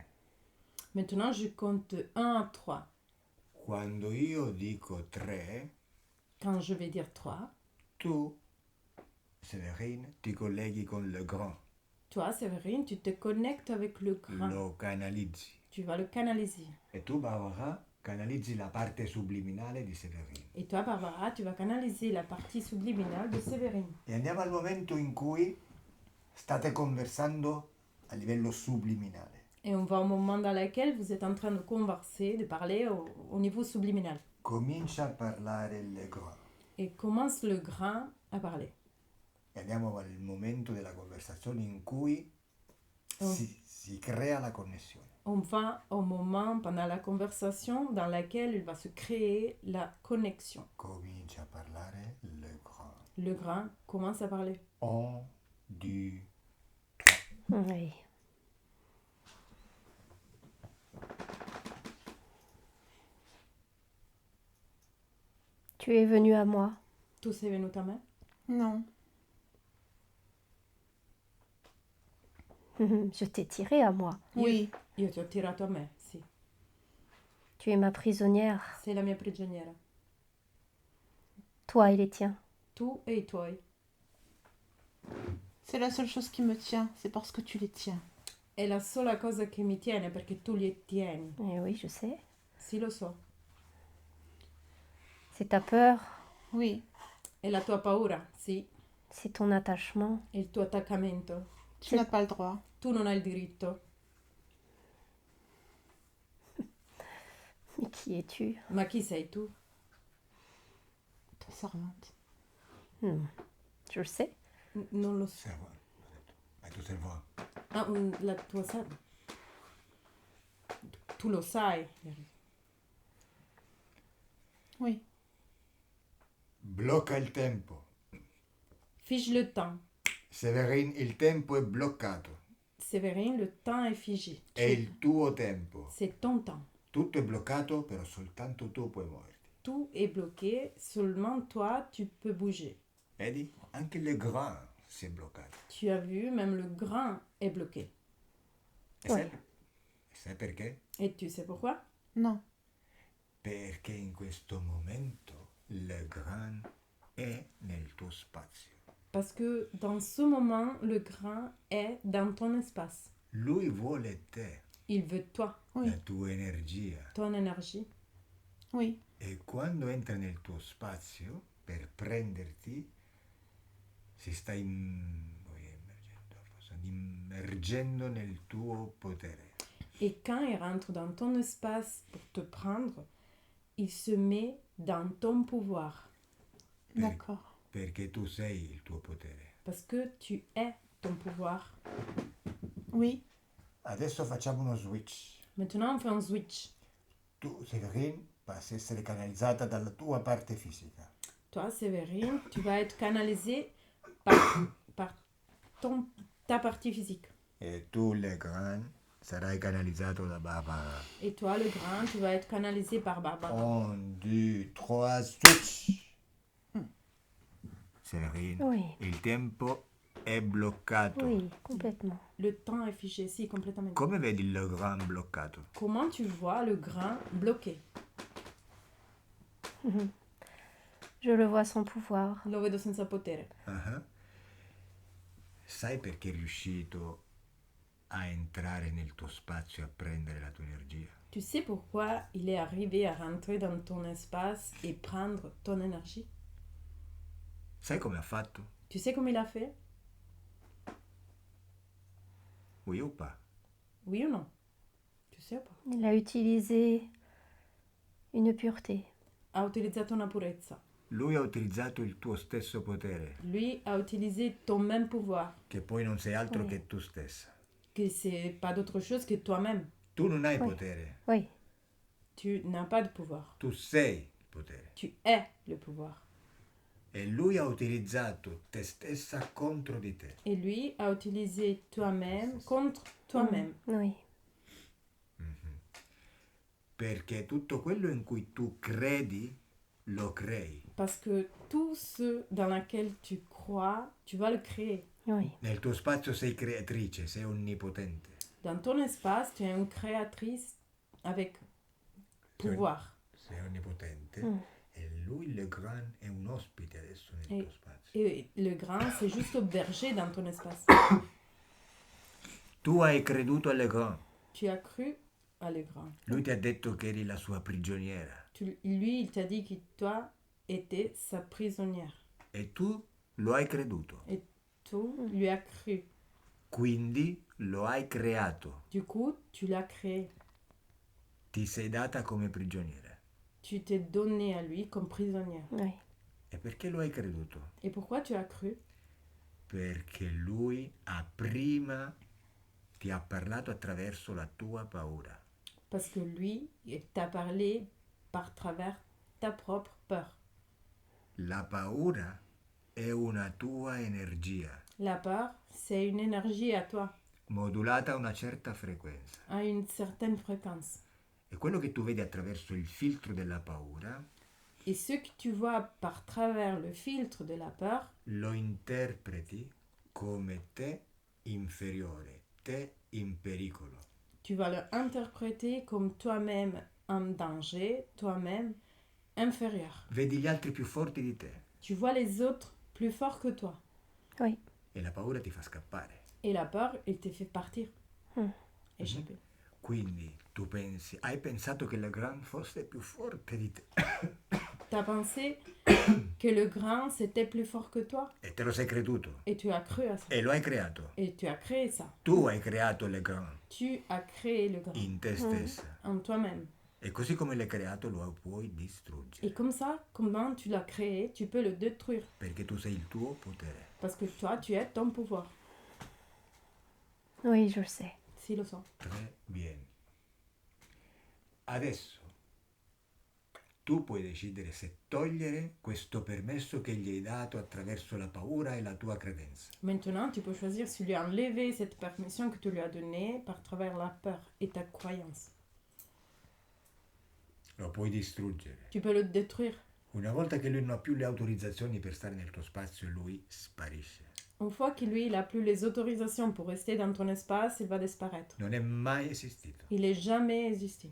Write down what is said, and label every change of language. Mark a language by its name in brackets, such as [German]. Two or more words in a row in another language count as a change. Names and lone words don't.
[French] Maintenant, je compte de 1 à 3. [Italian] Quando io dico 3, [French] Quand je vais dire 3, [Italian] tu, Séverine, ti colleghi con le grand. [French] toi, Séverine, tu te connectes avec le grand. [Italian] Lo canalizzi. [French] Tu vas le canaliser. [Italian] E tu, Barbara, canalizzi la parte subliminale di Séverine. [French] Et toi, Barbara, tu vas canaliser la partie subliminale de Séverine. [Italian] E andiamo al momento in cui state conversando a livello subliminale. [French] Et on va au moment dans lequel vous êtes en train de converser, de parler au niveau subliminal. [Italian] Comincia a parlare le grand. [French] Et commence le grand à parler. [Italian] E andiamo al momento della conversazione in cui si crea la connessione. [French] On va au moment pendant la conversation dans laquelle il va se créer la connexion. [Italian] Comincia a parlare le grand. [French] Le grand commence à parler. 1, 2, Oui. Tu es venu à moi. [Italian] Tu sei venuta a me? [French] Non. Je t'ai tiré à moi. Oui. [Italian] Io ti ho tirato a me, sì. [French] Tu es ma prisonnière. [Italian] Sei la mia prigioniera. [French] Toi et les tiens. [Italian] Tu e i tuoi. [French] C'est la seule chose qui me tient, c'est parce que tu les tiens. [Italian] È la sola cosa che mi tiene perché tu li tieni. [French] Eh oui, je sais. [Italian] Sì, lo so. [French] C'est ta peur. Oui. [Italian] È la tua paura, sì. [French] C'est ton attachement. [Italian] È il tuo attaccamento. [French] Tu n'as pas le droit. [Italian] Tu non hai il diritto. [French] Mais qui es-tu? [Italian] Ma chi sei tu? [French] Ta servante. Je le sais. [Italian] Non lo so. [French] servante. [Italian] Ma tu [French] servante. [Italian] Ah, la tua serva. Tu lo sai. [French] Oui. [Italian] Blocca il tempo. [French] Fige le temps. [Italian] Séverine, il tempo è bloccato. [French] Séverine, le temps est figé. [Italian] È il tuo tempo. [French] C'est ton temps. [Italian] Tutto è bloccato, però soltanto tu puoi muoverti. [French] Tout est bloqué, seulement toi, tu peux bouger. [Italian] Vedi? Anche le grand si è bloccato. [French] Tu as vu, même le grand est bloqué. [Italian] E sai perché? [French] Et tu sais pourquoi? Non. [Italian] Perché in questo momento le grand è nel tuo spazio. [French] Parce que dans ce moment, le grand est dans ton espace. [Italian] Lui vuole te, [French] Il veut toi, Oui. [Italian] la tua energia. [French] ton énergie. Oui. [Italian] E quando entra nel tuo spazio per prenderti, si sta immergendo nel tuo potere. [French] Et quand il rentre dans ton espace pour te prendre, il se met dans ton pouvoir. D'accord. [Italian] Perché tu sei il tuo potere. [French] Parce que tu es ton pouvoir. Oui. [Italian] Adesso facciamo uno switch. [French] Maintenant, on fait un switch. [Italian] Tu, Séverine, passi a essere canalizzata dalla tua parte fisica. [French] Toi, Séverine, tu vas être canalisé par ta partie physique. [Italian] E tu, Le Grand, sarai canalizzato da Barbara. [French] Et toi, le grand, tu vas être canalisé par Barbara. [Italian] 1, 2, 3, switch! Séverine, [French] Oui. [Italian] il tempo è bloccato. [French] Oui, complètement. Le temps est figé, si, complètement. [Italian] Come vedi il Grand bloccato? [French] Comment tu vois le grand bloqué? Je le vois sans pouvoir. [Italian] Lo vedo senza potere. Ah. Sai perché è riuscito a entrare nel tuo spazio e a prendere la tua energia? [French] Tu sais pourquoi il est arrivé à rentrer dans ton espace et prendre ton énergie? [Italian] Sai come ha fatto? [French] Tu sais comment il a fait? Oui ou pas? Oui ou non? Tu sais ou pas? Il a utilisé une pureté. [Italian] Ha utilizzato una purezza. Lui ha utilizzato il tuo stesso potere, [French] Lui a utilisé ton même pouvoir, [Italian] che poi non sei altro [French] Oui. [Italian] che tu stessa. [French] que c'est pas d'autre chose que toi-même. [Italian] Tu non hai [French] Oui. [Italian] potere, [French] Oui. Tu n'as pas de pouvoir. [Italian] tu sei il potere. [French] Tu es le pouvoir. [Italian] E lui ha utilizzato te stessa contro di te. [French] Et lui a utilisé toi-même contre toi-même. Oui. [Italian] Perché tutto quello in cui tu credi, lo crei. [French] Parce que tout ce dans lequel tu crois, tu vas le créer. Oui. [Italian] Nel tuo spazio sei creatrice, sei onnipotente. [French] Dans ton espace, tu es une créatrice avec pouvoir. [Italian] Sei onnipotente. Mm. E lui, le grand, è un ospite adesso nel E- tuo spazio. [French] Et le grand, c'est juste au berger dans ton espace. [Italian] Tu hai creduto alle grand. [French] Tu as cru à le grand. [Italian] Lui ti ha detto che eri la sua prigioniera. [French] Lui, il t'a dit que toi étais sa prisonnière. [Italian] E tu lo hai creduto. [French] Tu lui as cru. [Italian] Quindi lo hai creato. [French] Du coup, tu l'as créé. [Italian] Ti sei data come prigioniera. [French] Tu t'es donné à lui comme prisonnière. Oui. [Italian] E perché lo hai creduto? [French] Et pourquoi tu as cru? [Italian] Perché lui prima ti ha parlato attraverso la tua paura. [French] Parce que lui, il t'a parlé par travers ta propre peur. [Italian] La paura è una tua energia, [French] La peur, c'est une énergie à toi, [Italian] modulata a una certa frequenza. [French] à une certaine fréquence. [Italian] E quello che tu vedi attraverso il filtro della paura [French] Et ce que tu vois par travers le filtre de la peur, [Italian] lo interpreti come te inferiore, te in pericolo. [French] tu vas l'interpréter comme toi-même en danger, toi-même inférieur. [Italian] Vedi gli altri più forti di te [French] Tu vois les autres plus forts que toi. Oui. [Italian] e la paura ti fa scappare. [French] Et la peur, il te fait partir. Hmm. Échapper. [Italian] Quindi tu hai pensato che la Gran fosse più forte di te [French] T'as pensé que le grand, c'était plus fort que toi. [Italian] e te lo sei creduto [French] Et tu as cru à ça. [Italian] e lo hai creato. [French] Et tu as créé ça. [Italian] Tu hai creato le Gran [French] Tu as créé le grand [Italian] in te stessa [French] en toi-même. [Italian] e così come l'hai creato lo puoi distruggere [French] Et comme ça, comment tu l'as créé, tu peux le détruire. [Italian] perché tu sei il tuo potere. [French] Parce que toi, tu es ton pouvoir. Oui, je le sais. Si le sens. Très bien. [Italian] Adesso tu puoi decidere se togliere questo permesso che gli hai dato attraverso la paura e la tua credenza. [French] Maintenant, tu peux choisir si lui enlever cette permission que tu lui as donnée par travers la peur et ta croyance. [Italian] Lo puoi distruggere. [French] Tu peux le détruire. [Italian] Una volta che lui non ha più le autorizzazioni per stare nel tuo spazio, lui sparisce. [French] Une fois que lui, il n'a plus les autorisations pour rester dans ton espace, il va disparaître. [Italian] Non è mai esistito. [French] Il n'est jamais existé.